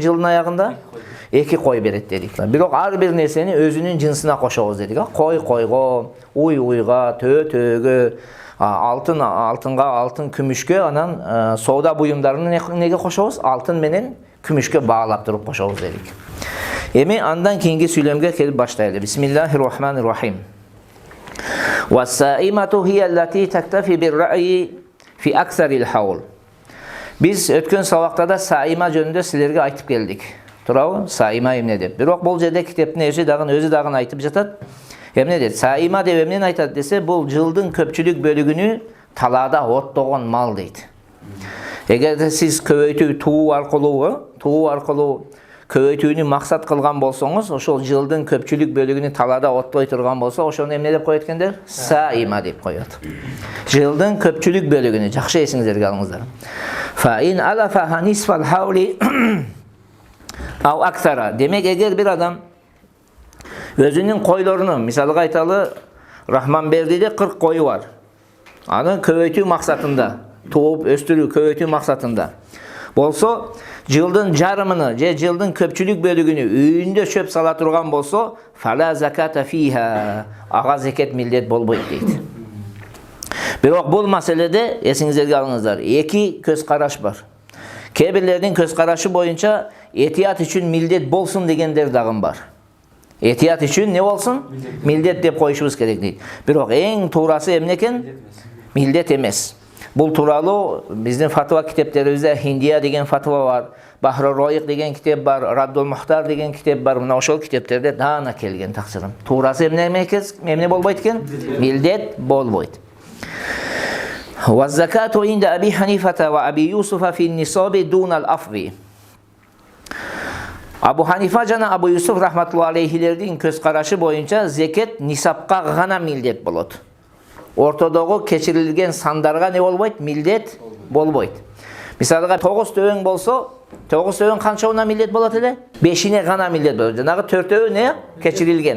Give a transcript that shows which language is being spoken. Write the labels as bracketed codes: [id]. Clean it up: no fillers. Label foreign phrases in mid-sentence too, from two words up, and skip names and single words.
[ky] Жылдын аягында 2 кой берет дедик. Бирок ар бир нерсени өзүнүн жынсына кошобуз дедик. Кой койго, уй уйга, төө төөгө, алтын алтынга, алтын күмүшкө, анан соода буюмдарын неге кошобуз? Алтын менен күмүшкө баалап туруп кошобуз дедик. Эми андан кийинки сүйлөмгө келип баштайлы. [ar] Бисмиллахиррахманиррахим. وَالسَّائِمَةُ هِيَ الَّتِي تَكْتَفِي بِالرَّأْيِ فِي أَكْثَرِ الْحَوْلِ. [ky] Biz ötken sabakta saima jönүндө силерге айтып келдик. Туурабы? Saima эмне деп. Бирок бул жерде китептин өзү дагы айтып жатат. Эмне дейт? Saima деп эмнени айтат десе, бул жылдын көпчүлүк бөлүгүнү талаада оттогон мал дейт. Эгерде сиз көбөйтүү туу аркылуу көбөйтүүнү максат кылган болсоңуз, ошол жылдын көпчүлүк бөлүгүнү талаада оттой турган болсо, ошону эмне деп коет экендер? Saima деп коет. Жылдын көпчүлүк бөлүгүнү жакшы эсиңиздерге алыңыздар. [ar] فإن علف نصف الحول أو أكثر. [ky] Демек, эгер бир адам өзүнүн койлорунун, мисалга айталы, Рахманбердиде 40 кою бар. Аны көбөйтүү максатында, тууп өстүрүү көбөйтүү максатында болсо, жылдын жарымыны же жылдын көпчүлүк бөлүгүнү үйүндө чөп сала турган болсо, [ar] فلا زكاة فيها, [ky] ага зекет милдет болбойт дейт. Бирок бул маселеде эсиңиздерге алыңыздар, 2 көз караш бар. Кээ бирлердин көз карашы боюнча этият үчүн милдет болсун дегендер дагы бар. Этият үчүн не болсун? Милдет деп коюшубуз керек дейт. Бирок эң туурасы эмне экен? Милдет эмес. Бул тууралуу биздин фатва китептерибизде Хиндия деген фатва бар, Бахру Роиq деген китеп бар, Раддул Мухтар деген китеп бар. Мына ошол китептерде даана келген таксырым. Туурасы эмне болбойт экен? Милдет болбойт. [ar] والزكاة عند أبي حنيفة وأبي يوسف في النصاب دون الأفض. [ky] Абу Ханифа жана Абу Юсуф рахматуллахи алейхилердин көз карашы боюнча зекет нисапка гана милдет болот. Ортодогу кечирилген сандарга не болбойт? Милдет болбойт. Мисалга 9 төбөң болсо, 9 төбөң канчабына милдет болот эле? 5ине гана милдет болот. Жанагы 4 не? Кечирилген.